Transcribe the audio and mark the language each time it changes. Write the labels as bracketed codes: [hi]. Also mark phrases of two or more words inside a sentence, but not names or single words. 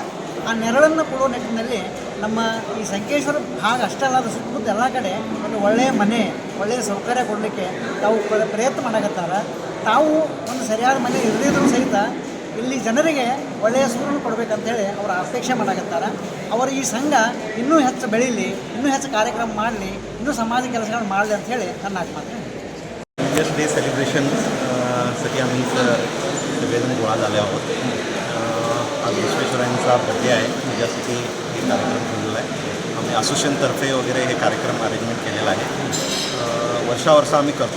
[kn] ಆ ನೆರಳನ್ನು ಕೊಡುವ ನಿಟ್ಟಿನಲ್ಲಿ ನಮ್ಮ ಈ ಸಂಕೇಶ್ವರ ಭಾಗ ಅಷ್ಟೇ ಅಲ್ಲ, ಅದು ಸುತ್ತಮುತ್ತ ಎಲ್ಲ ಕಡೆ ಒಂದು ಒಳ್ಳೆಯ ಮನೆ, ಒಳ್ಳೆಯ ಸೌಕರ್ಯ ಕೊಡಲಿಕ್ಕೆ ತಾವು ಪ್ರಯತ್ನ ಮಾಡಕತ್ತಾರೆ. ತಾವು ಒಂದು ಸರಿಯಾದ ಮನೆ ಇರದಿದ್ರೂ ಸಹಿತ ಇಲ್ಲಿ ಜನರಿಗೆ ಒಳ್ಳೆಯ ಸೂರನ್ನು ಕೊಡಬೇಕಂತೇಳಿ ಅವರ ಅಪೇಕ್ಷೆ ಮಾಡಕತ್ತಾರೆ. ಅವರು ಈ ಸಂಘ ಇನ್ನೂ ಹೆಚ್ಚು ಬೆಳೀಲಿ, ಇನ್ನೂ ಹೆಚ್ಚು ಕಾರ್ಯಕ್ರಮ ಮಾಡಲಿ, ಇನ್ನೂ ಸಮಾಜ ಕೆಲಸಗಳನ್ನು ಮಾಡಲಿ ಅಂಥೇಳಿ ನನ್ನ ಆತ್ಮಹತ್ಯೆ. [mr] इंजिनियर्स डे सेलिब्रेशनसाठी आम्ही सगळेजण गोळा झाले आहोत. आज विश्वेश्वरायांचा बड्डे आहे, त्याच्यासाठी हे कार्यक्रम ठेवलेला आहे. आम्ही असोसिएशनतर्फे वगैरे हे कार्यक्रम अरेंजमेंट केलेला आहे. वर्षावर्ष आम्ही करतो.